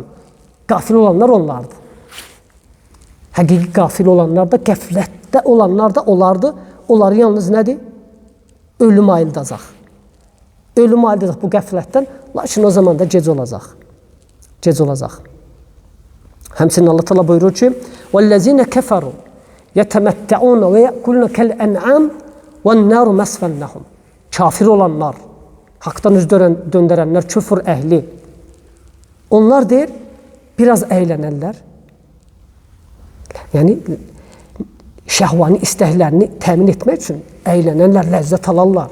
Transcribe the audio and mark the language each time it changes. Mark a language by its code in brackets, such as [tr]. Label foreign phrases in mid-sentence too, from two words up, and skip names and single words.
[az] Qafil olanlar onlardır. Həqiqi qafil olanlar da, qəflətdə olanlar da onlardır. Onları yalnız nədir? Ölüm ayıldacaq. ölüm ayrılıq bu qəflətdən, lakin o zaman da gec olacaq. Gec olacaq. Həmçinin Allah Teala buyurur ki: [ar] "والذين كفروا يتمتعون ويأكلون كالأنعام والنار مثوى لهم." [az] Kafir olanlar, haqdan üz döndərənlər, küfür əhli. Onlar deyir, biraz əylənərlər. Yəni şəhvani istəklərini təmin etmək üçün əylənərlər, ləzzət alarlar.